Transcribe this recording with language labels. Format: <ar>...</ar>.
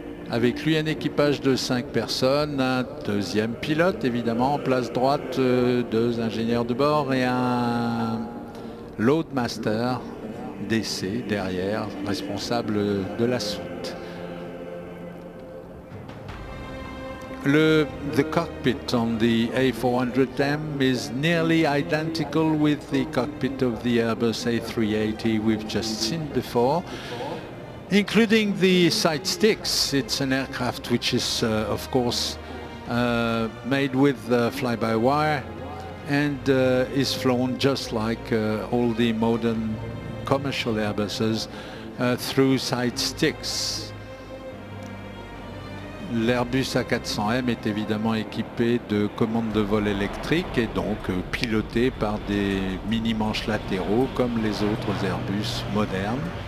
<fr>Avec lui un équipage de 5 personnes, un deuxième pilote évidemment en place droite, 2 ingénieurs de bord et un loadmaster DC derrière, responsable de la soute.</fr> <en>The cockpit on the A400M is nearly identical with the cockpit of the Airbus A380 we've just seen before, including the side sticks. It's an aircraft which is of course made with fly-by-wire and is flown just like all the modern commercial Airbuses through side sticks.</en> <fr>L'Airbus A400M est évidemment équipé de commandes de vol électriques et donc piloté par des mini-manches latéraux comme les autres Airbus modernes.</fr>